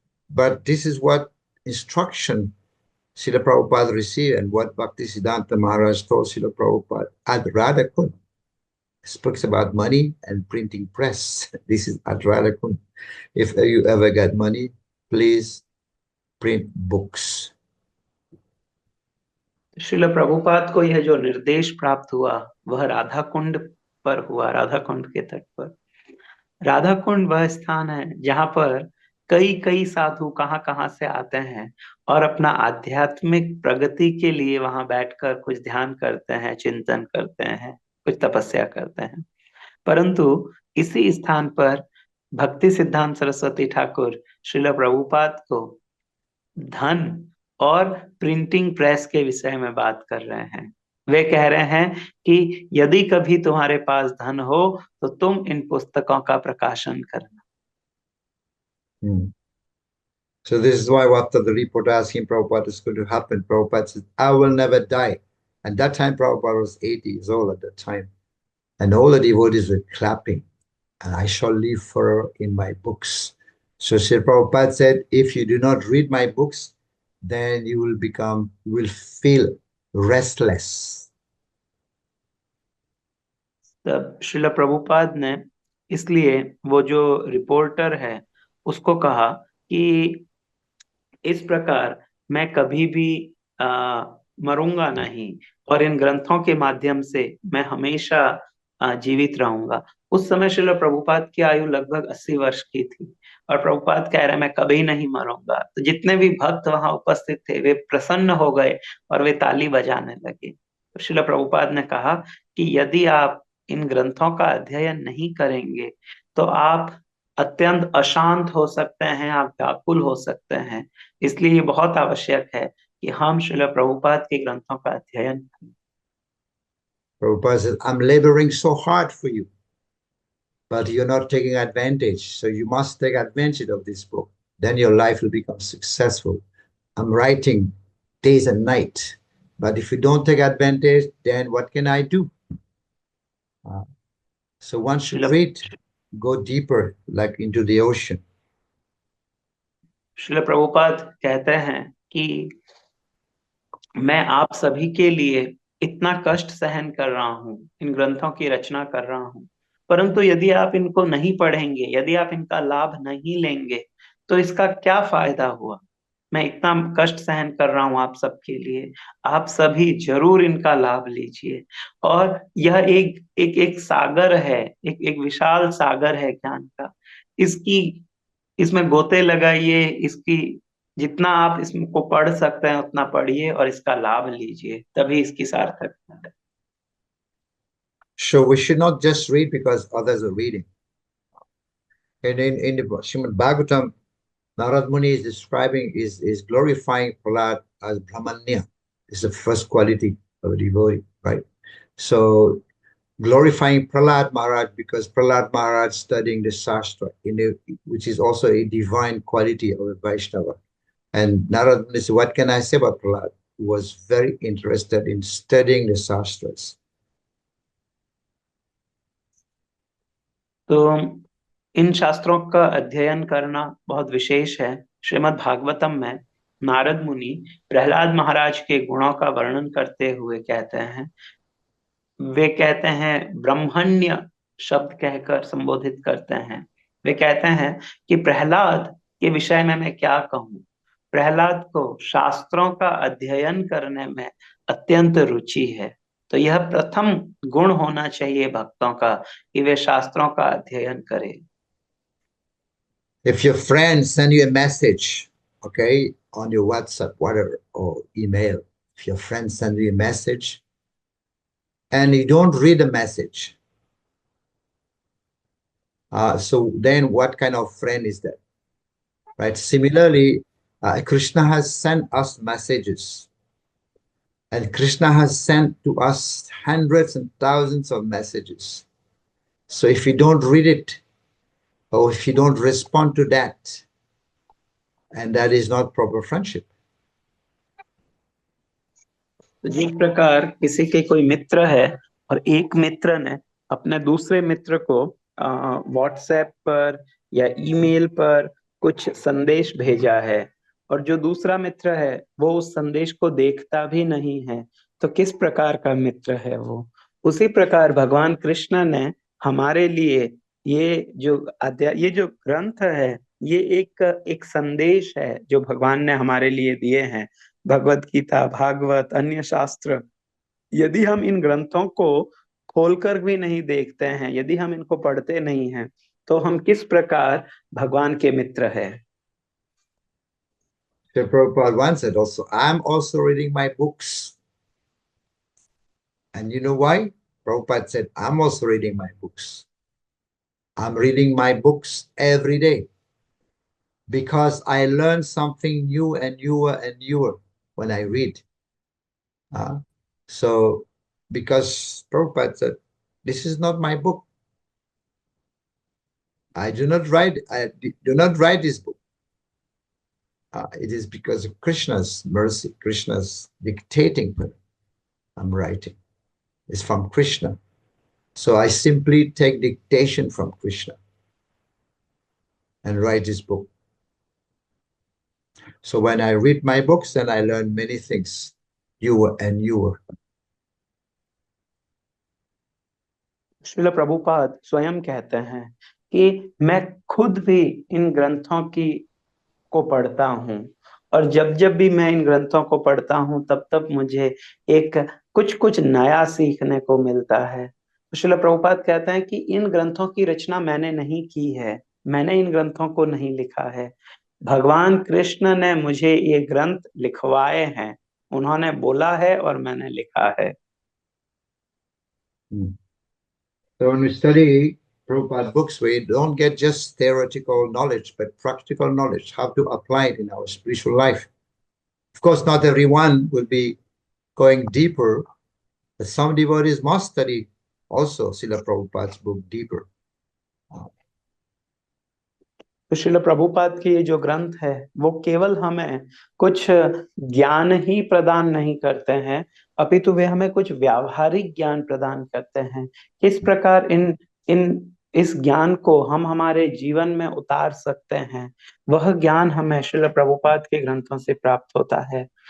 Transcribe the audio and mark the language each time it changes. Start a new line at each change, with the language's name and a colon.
English: But this is what instruction Srila Prabhupada received and what Bhaktisiddhanta Maharaj told Srila Prabhupada at Radhakund. Speaks about money and printing press. This is at Radhakund. If you ever get money, please print books.
Hindi: Srila Prabhupada को यह जो निर्देश प्राप्त हुआ वह राधा कुंड पर हुआ, राधा कुंड के तट पर। राधा कुंड वह स्थान है जहाँ पर कई कई साधु कहाँ से आते हैं और अपना आध्यात्मिक प्रगति के लिए वहां बैठकर कुछ ध्यान करते हैं, चिंतन करते हैं, कुछ तपस्या करते हैं। परंतु इसी स्थान पर भक्ति सिद्धांत सरस्वती ठाकुर श्रील प्रभुपाद को धन और प्रिंटिंग प्रेस के विषय में बात कर रहे हैं। वे कह रहे हैं कि यदि कभी तुम्हारे पास धन हो तो तुम इन पुस्तकों का प्रकाशन करना।
English: So this is why after the report asking Prabhupada is going to happen, Prabhupada said, I will never die. And that time Prabhupada was 80 years old at that time. And all the devotees were clapping. And I shall live forever in my books. So Sri Prabhupada said, if you do not read my books, then you will feel restless.
Hindi: तब श्रील प्रभुपाद ने इसलिए वो जो reporter है उसको कहा कि इस प्रकार मैं कभी भी मरूंगा नहीं और इन ग्रंथों के माध्यम से मैं हमेशा जीवित रहूंगा। उस समय श्रील प्रभुपाद की आयु लगभग 80 वर्ष की थी और प्रभुपाद कह रहे मैं कभी नहीं मरूंगा। तो जितने भी भक्त वहां उपस्थित थे वे प्रसन्न हो गए और वे ताली बजाने लगे। तो श्रील प्रभुपाद ने कहा कि यदि आप इन ग्रंथों का अध्ययन नहीं करेंगे तो आप अत्यंत अशांत हो सकते हैं, आप व्याकुल हो सकते हैं। इसलिए ये बहुत आवश्यक है कि हम श्रील प्रभुपाद के ग्रंथों का अध्ययन करें।
English: Prabhupada said, I'm laboring so hard for you, but you're not taking advantage. So you must take advantage of this book. Then your life will become successful. I'm writing days and night, but if you don't take advantage, then what can I do? So one should read, go deeper, like into the ocean.
Hindi: Srila Prabhupada कहते हैं कि मैं आप सभी के लिए इतना कष्ट सहन कर रहा हूँ, इन ग्रंथों की रचना कर रहा हूँ, परंतु यदि आप इनको नहीं पढ़ेंगे, यदि आप इनका लाभ नहीं लेंगे तो इसका क्या फायदा हुआ। मैं इतना कष्ट सहन कर रहा हूँ आप सबके लिए, आप सभी जरूर इनका लाभ लीजिए। और यह एक सागर है, एक विशाल सागर है ज्ञान का। इसमें गोते लगाइए, इसकी जितना आप इसको पढ़ सकते हैं उतना पढ़िए और इसका लाभ लीजिए, तभी इसकी सार्थकता है।
English: So we should not just read because others are reading. And in the Srimad Bhagavatam, Narad Muni is describing, is glorifying Prahlad as Brahmanya. It's the first quality of a devotee, right? So glorifying Prahlad Maharaj because Prahlad Maharaj studying the Shastra, which is also a divine quality of a Vaishnava. And Narad Muni said, what can I say about Prahlad? He was very interested in studying the Shastras.
Hindi: तो इन शास्त्रों का अध्ययन करना बहुत विशेष है। श्रीमद् भागवतम में नारद मुनि प्रहलाद महाराज के गुणों का वर्णन करते हुए कहते हैं, वे कहते हैं ब्रह्मण्य शब्द कहकर संबोधित करते हैं। वे कहते हैं कि प्रहलाद के विषय में मैं क्या कहूँ। प्रहलाद को शास्त्रों का अध्ययन करने में अत्यंत रुचि है। तो यह प्रथम गुण होना चाहिए भक्तों का कि वे शास्त्रों का अध्ययन करें।
English: If your friends send you a message, okay, on your WhatsApp, whatever, or email, If your friend sends you a message and you don't read the message, so then what kind of friend is that? Right? Similarly, Krishna has sent us messages, and Krishna has sent to us hundreds and thousands of messages. So if you don't read it, or if you don't respond to that, and that is not proper friendship.
Hindi: तो जिस प्रकार किसी के कोई मित्र है और एक मित्र ने अपने दूसरे मित्र को व्हाट्सएप पर या ईमेल पर कुछ संदेश भेजा है और जो दूसरा मित्र है वो उस संदेश को देखता भी नहीं है, तो किस प्रकार का मित्र है वो। उसी प्रकार भगवान कृष्ण ने हमारे लिए ये जो ग्रंथ है, ये एक संदेश है जो भगवान ने हमारे लिए दिए हैं। भगवत गीता, भागवत, अन्य शास्त्र, यदि हम इन ग्रंथों को खोलकर भी नहीं देखते हैं, यदि हम इनको पढ़ते नहीं हैं, तो हम किस प्रकार भगवान के मित्र हैं।
English: So Prabhupada once said also, I'm also reading my books. And you know why? Prabhupada said, I'm also reading my books. I'm reading my books every day because I learn something new and newer and newer when I read. So because Prabhupada said, this is not my book. I do not write this book. It is because of Krishna's mercy, Krishna's dictating. I'm writing. It's from Krishna. So I simply take dictation from Krishna and write this book. So when I read my books, then I learn many things, newer and newer.
Hindi: Srila Prabhupada स्वयं कहते हैं कि मैं खुद भी इन ग्रंथों को पढ़ता हूँ और जब भी मैं इन ग्रंथों को पढ़ता हूँ तब मुझे कुछ नया सीखने को मिलता है। श्रील प्रभुपाद कहते हैं कि इन ग्रंथों की रचना मैंने नहीं की है, मैंने इन ग्रंथों को नहीं लिखा है, भगवान कृष्ण ने मुझे ये ग्रंथ लिखवाए हैं, उन्होंने बोला है और मैंने लिखा है।
English: So when we study Prabhupada books, we don't get just theoretical knowledge, but practical knowledge, how to apply it in our spiritual life. Of course, not everyone will be going deeper, but some devotees must study also Srila Prabhupada's book deeper.
Hindi: तो श्रील प्रभुपाद की ये जो ग्रंथ है वो केवल हमें कुछ ज्ञान ही प्रदान नहीं करते हैं, अपितु वे हमें कुछ व्यावहारिक ज्ञान प्रदान करते हैं। किस प्रकार इस ज्ञान को हम हमारे जीवन में उतार सकते हैं, वह ज्ञान हमें श्रील प्रभुपाद के ग्रंथों से प्राप्त होता है।